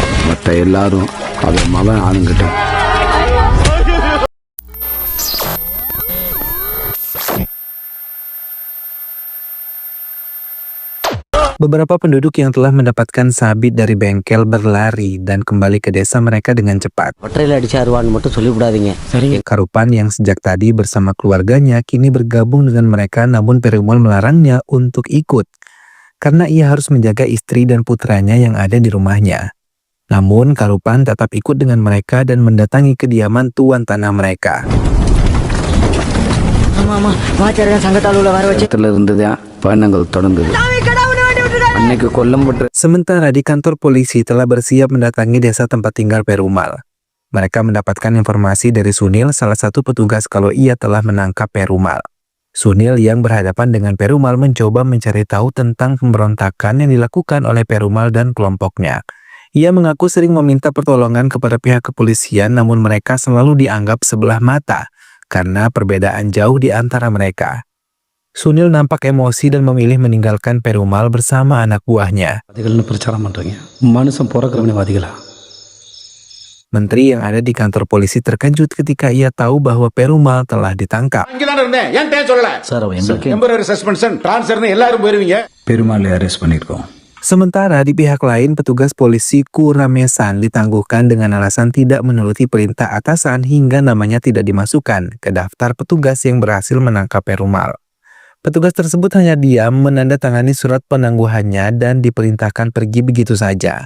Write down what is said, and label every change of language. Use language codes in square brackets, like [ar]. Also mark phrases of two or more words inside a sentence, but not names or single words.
[ta] மற்ற எல்லாரும் அவன் மகன் ஆளுங்கிட்ட. [id] Beberapa penduduk yang telah mendapatkan sabit dari bengkel berlari dan kembali ke desa mereka dengan cepat. Karupan yang sejak tadi bersama keluarganya kini bergabung dengan mereka, namun Perumal melarangnya untuk ikut karena ia harus menjaga istri dan putranya yang ada di rumahnya. Namun Karupan tetap ikut dengan mereka dan mendatangi kediaman tuan tanah mereka. [ta] இடத்துல இருந்துதான் பயணங்கள் தொடங்குது. அன்னைக்கு கொல்லப்பட்ட [id] Sementara di kantor polisi telah bersiap mendatangi desa tempat tinggal Perumal. Mereka mendapatkan informasi dari Sunil, salah satu petugas, kalau ia telah menangkap Perumal. Sunil yang berhadapan dengan Perumal mencoba mencari tahu tentang pemberontakan yang dilakukan oleh Perumal dan kelompoknya. Ia mengaku sering meminta pertolongan kepada pihak kepolisian, namun mereka selalu dianggap sebelah mata karena perbedaan jauh di antara mereka. Sunil nampak emosi dan memilih meninggalkan Perumal bersama anak buahnya. Menteri yang ada di kantor polisi terkejut ketika ia tahu bahwa Perumal telah ditangkap. [ta] பெருமாளை அரெஸ்ட் பண்ணியிருக்கோம். [id] Sementara di pihak lain, petugas polisi Kuramesan ditangguhkan dengan alasan tidak menuruti perintah atasan hingga namanya tidak dimasukkan ke daftar petugas yang berhasil menangkap Perumal. Petugas tersebut hanya diam menandatangani surat penangguhannya dan diperintahkan pergi begitu saja.